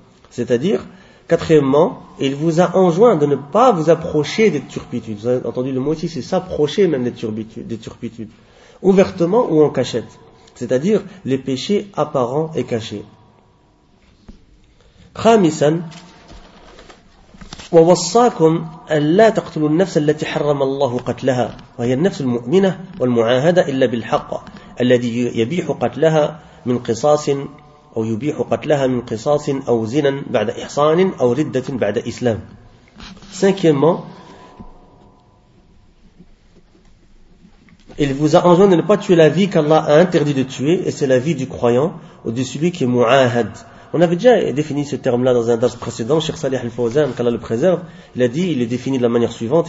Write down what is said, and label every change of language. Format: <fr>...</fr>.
<fr>C'est-à-dire, quatrièmement, il vous a enjoint de ne pas vous approcher des turpitudes. Vous avez entendu le mot ici, c'est s'approcher même des turpitudes. Ouvertement ou en cachette. C'est-à-dire, les péchés apparents et cachés.</fr> <ar>Khamisan. ووصاكم ألا تقتلوا النفس التي حرم الله قتلها وهي النفس المؤمنة والمعاهدة إلا بالحق الذي يبيح قتلها من قصاص أو يبيح قتلها من قصاص أو زنا بعد إحصان أو ردة بعد إسلام.</ar> <fr>Cinquièmement, il vous a enjoint de ne pas tuer la vie qu'Allah a interdit de tuer, et c'est la vie du croyant ou de celui qui est mu'ahad. On avait déjà défini ce terme-là dans un dars précédent. Cheikh Salih Al-Fawzan, qu'Allah le préserve, il a dit, il est défini de la manière suivante.</fr>